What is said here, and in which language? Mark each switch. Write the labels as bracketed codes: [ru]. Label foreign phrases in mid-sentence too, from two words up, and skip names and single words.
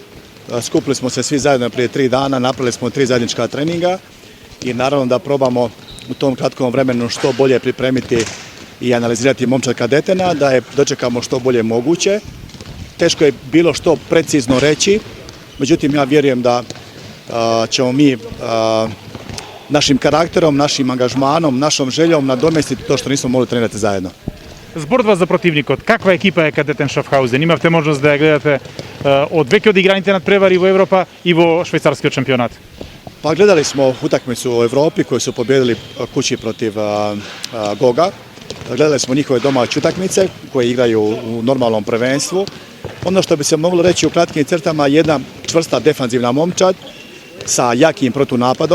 [hr] Skupili smo se svi zajedno prije 3 dana, napravili smo 3 zajednička treninga i naravno da probamo u tom kratkom vremenu što bolje pripremiti i analizirati momčad kadetena, da je dočekamo što bolje moguće. Teško je bilo što precizno reći, međutim ja vjerujem da ćemo mi našim karakterom, našim angažmanom, našom željom nadomestiti to što nismo mogli trenirati zajedno. [mk] Зборува за противникот. Каква екипа е Кадетен Шафхаузен? Имавте можност да ја гледате од веќе одиграните надпревари во Европа и во швајцарскиот шампионат? [hr] Pa gledali smo utakmicu u Europi koju su pobijedili kući protiv Goga. Gledali smo njihove domaće utakmice koje igraju u normalnom prvenstvu. Ono što bi se moglo reći u kratkim crtama, jedna čvrsta defanzivna momčad sa jakim protunapadom.